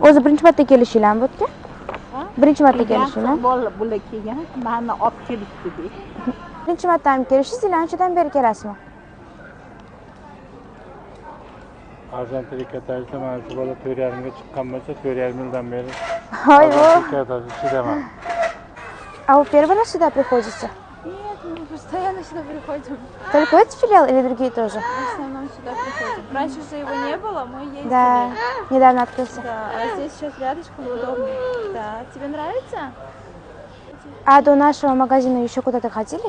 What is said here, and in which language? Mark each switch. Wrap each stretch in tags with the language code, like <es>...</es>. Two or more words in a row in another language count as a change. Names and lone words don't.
<uz>O'zi birinchi marta kelishinglarmi bu yerga? Birinchi marta kelishinglarmi? Bular kelgan, meni olib kelishdi. Birinchi marta ham kelishingiz, anchadan beri kelasizmi? Arzon trikotajda mana shu bola 4,5 ga chiqqan bo'lsa, 4,5 yildan beri. Hoy, bu. Trikotajda chidaman.</uz> <ru>А вы первый раз сюда приходите? Нет, мы постоянно сюда приходим. Только в этот филиал или другие тоже? В основном сюда приходим. Раньше же его не было, мы ездили. Да, недавно открылся. Да, а здесь сейчас рядышком удобно. Да, тебе нравится? А до нашего магазина еще куда-то ходили?</ru>